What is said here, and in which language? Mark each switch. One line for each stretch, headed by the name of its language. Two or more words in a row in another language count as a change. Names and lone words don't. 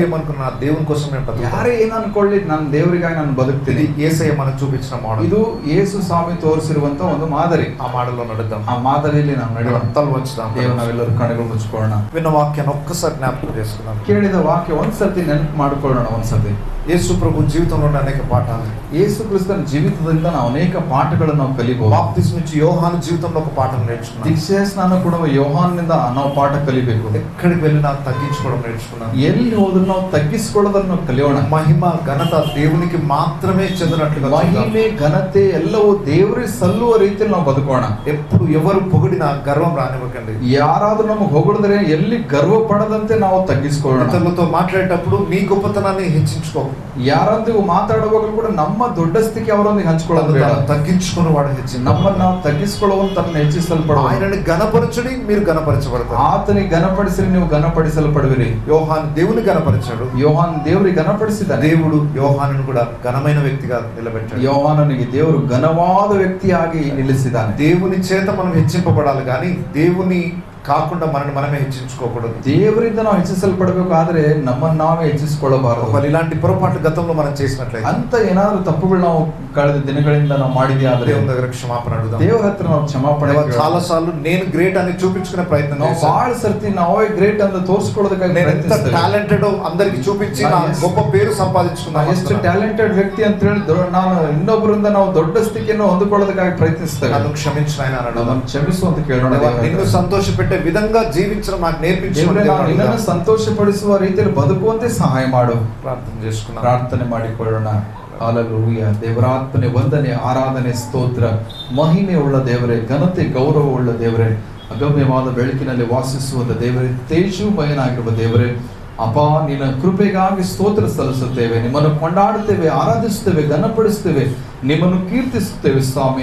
Telugu: ఏమనుకున్నా దేవుని కోసం
Kannada: ಯಾರೇ ಏನ್ ಅನ್ಕೊಳ್ಳಿ, ನನ್ನ ದೇವರಿಗಾಗಿ ನಾನು ಬದುಕ್ತೀನಿ.
Telugu: యేసయ్య మనకు చూపించిన మోడల్.
Kannada: ಇದು ಯೇಸು ಸ್ವಾಮಿ ತೋರಿಸಿರುವಂತ ಒಂದು ಮಾದರಿ.
Telugu: ఆ మాటలో నడుద్దాం.
Kannada: ఆ మాದರಿಯಲ್ಲಿ ನಾವು ನಡೆಯೋಣ.
Telugu: తల వంచుదాం.
Kannada: ದೇವರು ನಾವೆಲ್ಲರೂ ಕಣ್ಣುಗಳು ಮುಚ್ಕೊಳ್ಳೋಣ.
Telugu: విన్న వాక్యాన్ని ఒక్కసారి జ్ఞాపకం చేసుకుందాం.
Kannada: ಕೇಳಿದ ವಾಕ್ಯ ಒಂದ್ಸತಿ ನೆನಪು ಮಾಡ್ಕೊಳ್ಳೋಣ. ಒಂದ್ಸತಿ
Telugu: యేసు ప్రభు జీవితంలో అనేక పాఠాలు,
Kannada: ಯೇಸು ಕ್ರಿಸ್ತನ ಜೀವಿತದಿಂದ ನಾವು ಅನೇಕ ಪಾಠಗಳನ್ನು ನಾವು ಕಲಿಬಹುದು.
Telugu: ಬಾಪ್ತಿಸ್ಮ నుంచి యోహాను జీవితంలో ఒక పాఠం నేర్చుకున్నాం.
Kannada: ದೀಕ್ಷಾ ಸ್ನಾನ ಕೊಡುವ ಯೋಹಾನನಿಂದ ನಾವು ಪಾಠ ಕಲಿಬೇಕು.
Telugu: ఎక్కడికి వెళ్ళినా తగ్గించుకోవడం నేర్చుకున్నాం.
Kannada: ಎಲ್ಲಿ ಹೋದ್ರು ನಾವು ತಗ್ಗಿಸಿಕೊಳ್ಳೋದನ್ನು ಕಲಿಯೋಣ.
Telugu: మహిమ ఘనత దేవునికి మాత్రమే చెందినట్లుగా,
Kannada: ಮಹಿಮೆ ಘನತೆ ಎಲ್ಲವೂ ದೇವರಿಗೆ ಸಲ್ಲುವ ರೀತಿಯಲ್ಲಿ ನಾವು ಬದುಕೋಣ.
Telugu: ఎప్పుడు ఎవరు పొగిడినా గర్వం రానివ్వకండి.
Kannada: ಯಾರಾದ್ರೂ ನಮಗೆ ಹೊಗಳಿದ್ರೆ ಎಲ್ಲಿ ಗರ್ವ ಪಡದಂತೆ ನಾವು ತಗ್ಗಿಸಿಕೊಳ್ಳೋಣ.
Telugu: ఇతరులతో మాట్లాడేటప్పుడు నీ గొప్పతనాన్ని హెచ్చించుకో.
Kannada: ಯಾರೊಂದಿಗೂ ಮಾತಾಡುವಾಗಲೂ ಕೂಡ ನಮ್ಮ ದೊಡ್ಡಸ್ತಿಕೆ ಅವರೊಂದಿಗೆ ಹಂಚಿಕೊಳ್ಳೋದು ಬೇಡ.
Telugu: తగ్గించుకున్న వాడు ಹೆಚ್ಚಿ,
Kannada: ನಮ್ಮನ್ನು ನಾವು ತಗ್ಗಿಸಿಕೊಳ್ಳುವಂತನ್ನ ಹೆಚ್ಚಿಸಲ್ಪಡುವ.
Telugu: ఆయనని గణపరచుడి, మీరు గణపరచబడతారు.
Kannada: ಆತನಿಗೆ ಘನಪಡಿಸಿರಿ, ನೀವು ಘನಪಡಿಸಲ್ಪಡುವಿರಿ.
Telugu: యోహాను దేవుని గణపరిచాడు.
Kannada: ಯೋಹಾನ್ ದೇವರಿಗೆ ಘನಪಡಿಸಿದ.
Telugu: దేవుడు యోహానును కూడా ఘనమైన వ్యక్తిగా నిలబెట్టాడు.
Kannada: ಯೋಹಾನನಿಗೆ ದೇವರು ಘನವಾದ ವ್ಯಕ್ತಿಯಾಗಿ ನಿಲ್ಲಿಸಿದ್ದಾನೆ.
Telugu: దేవుని చేత మనం హెచ్చింపబడాలి కానీ దేవుని కాకుండా మనమే హెచ్చించుకోకూడదు.
Kannada: ದೇವರಿಂದ ನಾವು ಹೆಚ್ಚಿಸಲ್ಪಡಬೇಕು, ಆದ್ರೆ ನಮ್ಮನ್ನು ನಾವೇ ಹೆಚ್ಚಿಸಿಕೊಳ್ಳಬಾರದು.
Telugu: ఇలాంటి పొరపాట్లు గతంలో మనం చేసినట్లయితే,
Kannada: ಅಂತ ಏನಾದ್ರೂ ತಪ್ಪುಗಳು ನಾವು ಕಳೆದ ದಿನಗಳಿಂದ ನಾವು ಮಾಡಿದ್ಯಾ ಆದ್ರೆ
Telugu: దేవుని దగ్గర క్షమాపణ అడుగుదాం.
Kannada: ದೇವರ ಹತ್ರ ನಾವು ಕ್ಷಮಾಪಣೆ.
Telugu: చాలా సార్లు నేను గ్రేట్ అని చూపించుకునే ప్రయత్నం
Kannada: ನಾವು ಬಹಳ ಸರ್ತಿ ನಾವೇ ಗ್ರೇಟ್ ಅಂತ ತೋರಿಸ್ಕೊಳ್ಳೋದಕ್ಕಾಗಿ ಪ್ರಯತ್ನಿಸ್ತೇವೆ.
Telugu: టాలెంటెడ్ అందరికి చూపించి నా గొప్ప పేరు సంపాదించుకున్నాను.
Kannada: ಎಷ್ಟು ಟ್ಯಾಲೆಂಟೆಡ್ ವ್ಯಕ್ತಿ ಅಂತ ಹೇಳಿ ನಾನು ಇನ್ನೊಬ್ಬರಿಂದ ನಾವು ದೊಡ್ಡ ಸ್ಥಿತಿಯನ್ನು ಹೊಂದಿಕೊಳ್ಳೋದಕ್ಕಾಗಿ ಪ್ರಯತ್ನಿಸ್ತೇವೆ.
Telugu: నన్ను క్షమించు నాయనా అన్నాడు.
Kannada: ನಮ್ಮನ್ನು ಕ್ಷಮಿಸು ಅಂತ ಕೇಳೋಣ.
Telugu: నిన్ను సంతోషపెట్టే విధంగా జీవించడం నాకు నేర్పించు.
Kannada: ನಿನ್ನನ್ನು ಸಂತೋಷಪಡಿಸುವ ರೀತಿಯಲ್ಲಿ ಬದುಕುವಂತೆ ಸಹಾಯ ಮಾಡು.
Telugu: ప్రార్థన చేసుకున్నాం.
Kannada: ಪ್ರಾರ್ಥನೆ ಮಾಡಿಕೊಳ್ಳೋಣ. ಹಲ್ಲೆಲೂಯಾ. ದೇವರಾತ್ಮನೆ ವಂದನೆ, ಆರಾಧನೆ, ಸ್ತೋತ್ರ, ಮಹಿಮೆ ಉಳ್ಳ ದೇವರೇ, ಘನತೆ ಗೌರವ ಉಳ್ಳ ದೇವರೇ, ಅಗಮ್ಯವಾದ ಬೆಳಕಿನಲ್ಲಿ ವಾಸಿಸುವಂತ ದೇವರೇ, ತೇಜೋಮಯನಾಗಿರುವ ದೇವರೇ, ಅಪ್ಪ ನಿನ್ನ ಕೃಪೆಗಾಗಿ ಸ್ತೋತ್ರ ಸಲ್ಲಿಸುತ್ತೇವೆ. ನಿಮ್ಮನ್ನು ಕೊಂಡಾಡುತ್ತೇವೆ, ಆರಾಧಿಸುತ್ತೇವೆ, ಘನಪಡಿಸುತ್ತೇವೆ, ನಿಮ್ಮನ್ನು ಕೀರ್ತಿಸುತ್ತೇವೆ ಸ್ವಾಮಿ.